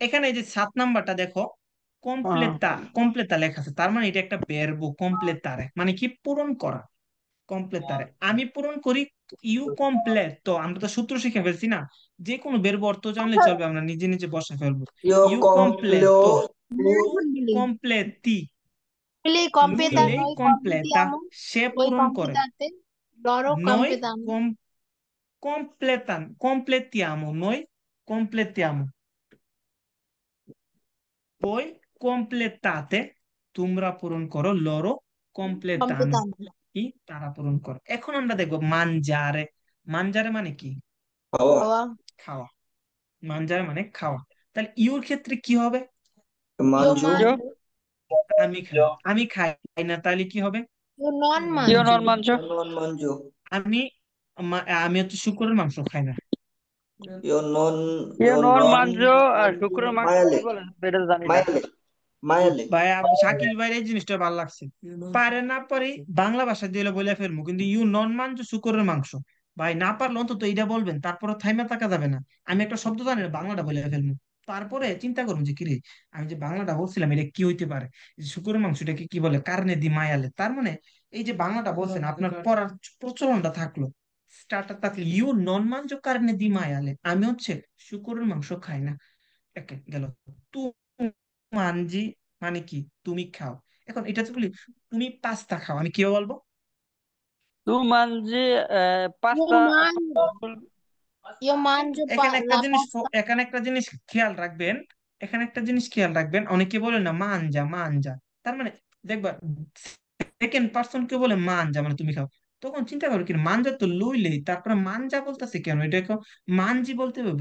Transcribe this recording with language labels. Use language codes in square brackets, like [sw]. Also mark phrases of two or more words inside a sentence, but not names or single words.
[bn] এখানে এই যে 7 নাম্বারটা দেখো, কমপ্লেতা, কমপ্লেতা লেখা আছে, তার মানে এটা একটা [it] verbo completare, [bn] মানে কি পূরণ করা, কমপ্লেতারে আমি পূরণ করি। [it] io completo, [bn] তো আমরা তো সূত্র শিখে ফেলছি না, যে কোনো বেরবো অর্থ জানলে চলবে, আমরা নিজে নিজে বসে ফেলবো। [it] Io io completo, [bn] তো [it] completo, tu completi, Lui lui compita, lei noi completa, completiamo, [bn] সে [it] voi [bn] পূরণ করে, [it] compitate, loro noi compitano. completiamo, noi completiamo, voi completate, [bn] তোমরা পূরণ করো, [it] loro completano, Compitano. [bn] কি তারা পূরণ করে। এখন আমরা দেখবো মানজারে, মানজারে মানে কি, oh, [it] Ora, [bn] খাওয়া, মানজারে মানে খাওয়া। তাহলে ইউর ক্ষেত্রে কি হবে, [it] io mangio, ইয়ো mangio, [bn] আমি খাই, আমি খাই না, তাহলে কি হবে, [it] io non ইয়ো mangio, non mangio. io non mangio, [bn] আমি আমি হচ্ছে শুকরের মাংস খাই না। [it] io non, ইয়ো io নন non, [bn] মানজো আর শুক্রের মাংস কি [it] maiale, [bn] বলে এটা জানি না। [it] maiale, maiale, [bn] ভাই শাকিল ভাইয়ের এই জিনিসটা ভালো লাগছে, পারে না পারি বাংলা ভাষা দিয়ে বলে ফেলবো, কিন্তু [it] io non mangio [bn] শুকরের মাংস, ভাই না পারলে অন্তত এইটা বলবেন, তারপরে থাইমা থাকা যাবে না। আমি একটা শব্দ জানি না, বাংলাটা বলে ফেলবো, তারপরে চিন্তা করুন যে কিরে, আমি যে বাংলাটা বলছিলাম এটা কি হইতে পারে, যে শুকরের মাংসটাকে কি বলে, [it] carne di maiale, [bn] তার মানে এই যে বাংলাটা বলছেন আপনার পড়ার প্রচলনটা থাকলো, স্টার্টার থাকলো, [it] io non mangio carne di maiale, [bn] আমি হচ্ছে শুকরের মাংস খাই না, একে গেল। [it] tu mangi [bn] মানে কি, তুমি খাও। এখন এটা তো বলি, তুমি পাস্তা খাও, আমি কি বলবো, [it] tu mangi io পাস্তা। mangio, io [bn] কিন্তু [it] mangio [bn] এখানে একটা [it] la [bn] জিনিস [it] pasta, [bn] এখানে একটা জিনিস খেয়াল রাখবেন, এখানে একটা জিনিস খেয়াল রাখবেন, অনেকে বলে না [it] mangia mangia, [bn] তার মানে দেখবা সেকেন্ড পার্সন কে বলে মানজা মানে তুমি খাও, তখন চিন্তা করো কি মানজা তো লইলেই, তারপরে মানজা বলতেছে কেন, এটা মানজি বলতে হবে।